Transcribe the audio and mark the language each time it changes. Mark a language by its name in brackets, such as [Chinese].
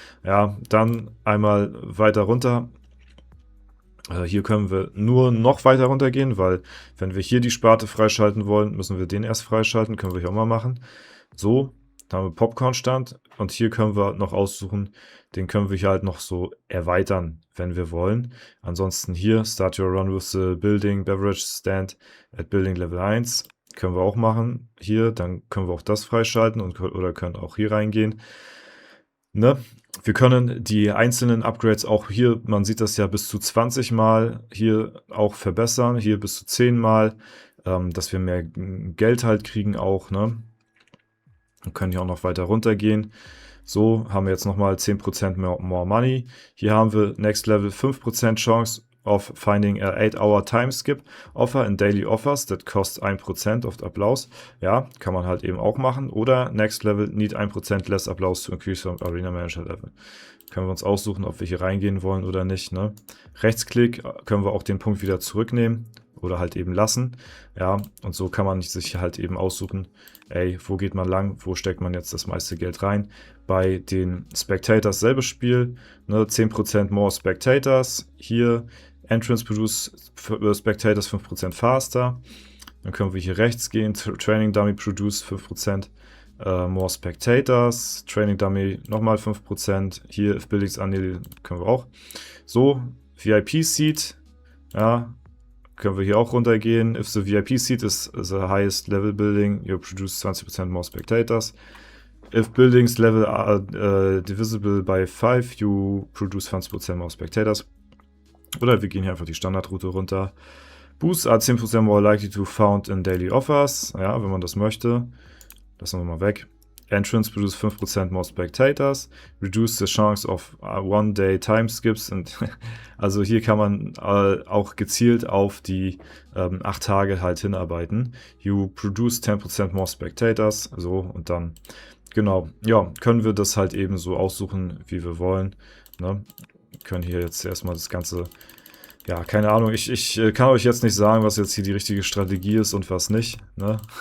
[German] Ja, dann einmal weiter runter. Hier können wir nur noch weiter runter gehen, weil wenn wir hier die Sparte freischalten wollen, müssen wir den erst freischalten. Können wir hier auch mal machen. So, da haben wir Popcorn-Stand und hier können wir noch aussuchen, den können wir hier halt noch so erweitern, wenn wir wollen. Ansonsten hier, [English] start your run with the building beverage stand at building level 1. [German] Können wir auch machen. Hier, dann können wir auch das freischalten oder können auch hier reingehen. Ne? Wir können die einzelnen Upgrades auch hier, man sieht das ja bis zu 20 Mal hier auch verbessern. Hier bis zu 10 Mal, dass wir mehr Geld halt kriegen auch, ne? Wir können hier auch noch weiter runter gehen. So, haben wir jetzt nochmal 10% more money. Hier haben wir [English] Next Level 5% Chance of finding a 8-hour time skip offer in daily offers that cost 1% of Applaus. [German] Ja, kann man halt eben auch machen. Oder [English] Next Level need 1% less Applaus to increase from Arena Manager Level. [German] Können wir uns aussuchen, ob wir hier reingehen wollen oder nicht, ne? Rechtsklick können wir auch den Punkt wieder zurücknehmen oder halt eben lassen. Ja, und so kann man sich halt eben aussuchen, ey, wo geht man lang, wo steckt man jetzt das meiste Geld rein. Bei den Spectators selbes Spiel, ne, [English] 10% more Spectators, hier Entrance produce Spectators 5% faster. [German] Dann können wir hier rechts gehen, [English] Training Dummy produce 5% more Spectators, Training Dummy nochmal 5%, hier if buildings are nearly, [German] können wir auch. So, VIP Seat, ja, können wir hier auch runtergehen. [English] If the VIP seat is the highest level building, you produce 20% more spectators. If buildings level are divisible by 5, you produce 20% more spectators. [German] Oder wir gehen hier einfach die Standardroute runter. [English] Boosts are 10% more likely to found in daily offers. [German] Ja, wenn man das möchte. Lassen wir mal weg. [English] Entrance produce 5% more spectators, reduce the chance of one-day time skips. [German] Und also hier kann man auch gezielt auf die 8 Tage halt hinarbeiten. [English] You produce 10% more spectators. [German] So, und dann, genau, ja, können wir das halt eben so aussuchen, wie wir wollen. Ne? Können hier jetzt erstmal das Ganze, ja, keine Ahnung, ich kann euch jetzt nicht sagen, was jetzt hier die richtige Strategie ist und was nicht. Ne?